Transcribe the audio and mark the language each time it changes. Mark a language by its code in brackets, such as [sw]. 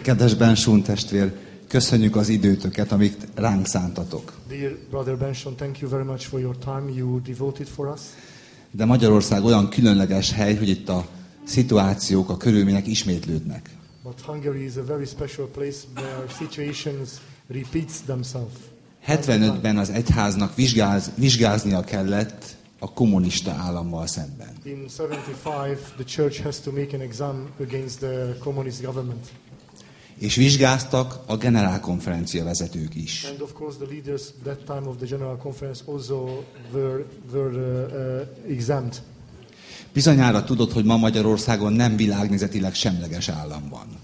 [hu] Kedves Benson testvér, köszönjük az időtöket, amit ránk szántatok. [en] Dear brother Benson, thank you very much for your time you devoted for us. [hu] De Magyarország olyan különleges hely, hogy itt a szituációk, a körülmények ismétlődnek. [en] But Hungary is a very special place where situations repeats themselves. [hu] 75-ben az egyháznak vizsgáznia kellett a kommunista állammal szemben. [en] In 75 the church has to make an exam against the communist government. [hu] És vizsgáztak a generálkonferencia vezetők is. [en] And of course the leaders that time of the general conference also were examined. [hu] Bizonyára tudod, hogy ma Magyarországon nem világnézetileg semleges állam van.